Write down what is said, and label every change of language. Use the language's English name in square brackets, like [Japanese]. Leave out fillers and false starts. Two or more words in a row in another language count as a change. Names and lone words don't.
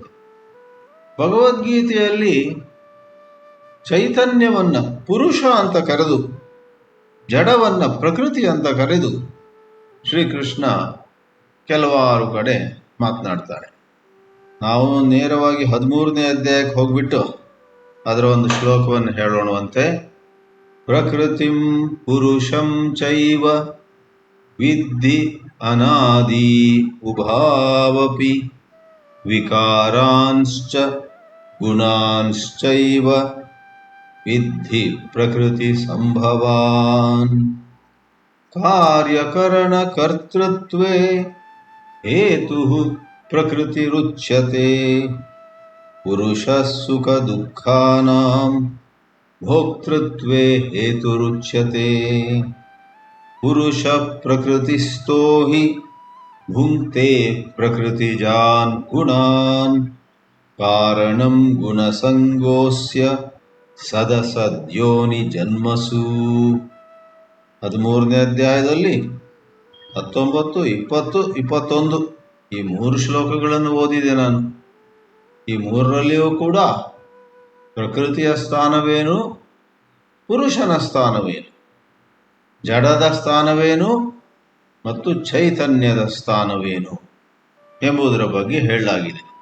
[Kannada] ಭಗವದ್ಗೀತೆಯಲ್ಲಿ ಚೈತನ್ಯವನ್ನ ಪುರುಷ ಅಂತ ಕರೆದು, ಜಡವನ್ನ ಪ್ರಕೃತಿ ಅಂತ ಕರೆದು ಶ್ರೀಕೃಷ್ಣ ಕೆಲವಾರು ಕಡೆ ಮಾತನಾಡ್ತಾರೆ. ನಾವು ನೇರವಾಗಿ 13ನೇ ಅಧ್ಯಾಯಕ್ಕೆ ಹೋಗ್ಬಿಟ್ಟು ಅದರ ಒಂದು ಶ್ಲೋಕವನ್ನು ಹೇಳೋಣವಂತೆ. [Sanskrit] ಪ್ರಕೃತಿಂ ಪುರುಷಂ ಚೈವ ವಿದ್ಧಿ ಅನಾದಿ ಉಭಾವಪಿ ವಿಕಾರಾಂಶ್ಚ ಗುಣಾಂಶ್ಚೈವ ವಿದ್ಧಿ ಪ್ರಕೃತಿ ಸಂಭವಾನ್. ಕಾರ್ಯಕರಣ ಕರ್ತೃತ್ವೇ ಹೇತುಃ ಪ್ರಕೃತಿರುಚ್ಯತೆ ಪುರುಷ ಸುಖ ದುಃಖಾನಾಂ ಭೋಕ್ತೃತ್ವೇ ಹೇತುರುಚ್ಯತೆ. ಪುರುಷ ಪ್ರಕೃತಿಸ್ಥೋ ಹಿ ಭುಂಕ್ತೆ ಪ್ರಕೃತಿಜಾನ್ ಗುಣಾನ್ ಕಾರಣಂ ಗುಣಸಂಗೋಸ್ಯ ಸದಸದ್ಯೋನಿ ಜನ್ಮಸು. [Kannada] 13ನೇ ಅಧ್ಯಾಯದಲ್ಲಿ 19, 20, 21 ಈ 3 ಶ್ಲೋಕಗಳನ್ನು ಓದಿದೆ ನಾನು. ಈ 3ರಲ್ಲಿಯೂ ಕೂಡ ಪ್ರಕೃತಿಯ ಸ್ಥಾನವೇನು, ಪುರುಷನ ಸ್ಥಾನವೇನು, ಜಡದ ಸ್ಥಾನವೇನು ಮತ್ತು ಚೈತನ್ಯದ ಸ್ಥಾನವೇನು ಎಂಬುದರ ಬಗ್ಗೆ ಹೇಳಲಾಗಿದೆ.